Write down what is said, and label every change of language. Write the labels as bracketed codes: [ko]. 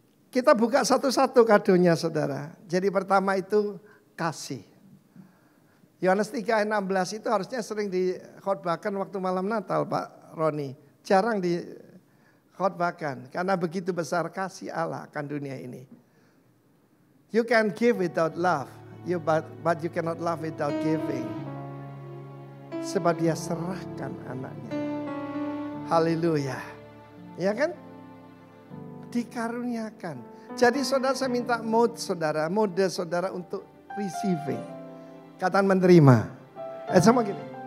[id] Kita buka satu-satu kadonya, saudara. Jadi pertama itu kasih. Yohanes 3 ayat 16 itu harusnya sering dikhotbahkan waktu malam Natal, Pak Roni. Jarang dikhotbahkan karena begitu besar kasih Allah akan dunia ini. [en] You can give without love, but you cannot love without giving. [id] Sebab dia serahkan anaknya. Haleluya. Ya kan? Dikaruniakan. Jadi saudara, saya minta mode saudara untuk receiving. Katakan menerima. Sama gini.